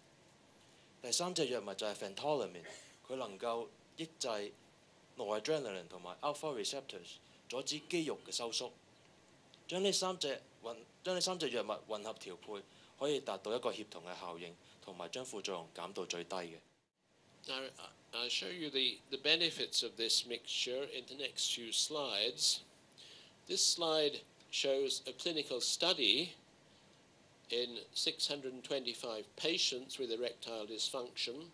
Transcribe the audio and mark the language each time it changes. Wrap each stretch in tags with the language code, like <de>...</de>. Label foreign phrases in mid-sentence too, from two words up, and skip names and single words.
<yue>第3隻藥物就係 Phentolamine， 佢能夠抑制 noradrenaline 同埋</yue> <en>alpha receptors，</en> <yue>阻止肌肉嘅收縮。將呢三隻藥物混合調配，可以達到一個協同嘅效應，同埋將副作用減到最低嘅。</yue> <en>Now, I'll show you the benefits of this mixture in the next few slides. This slide shows a clinical study in 625 patients with erectile dysfunction.</en>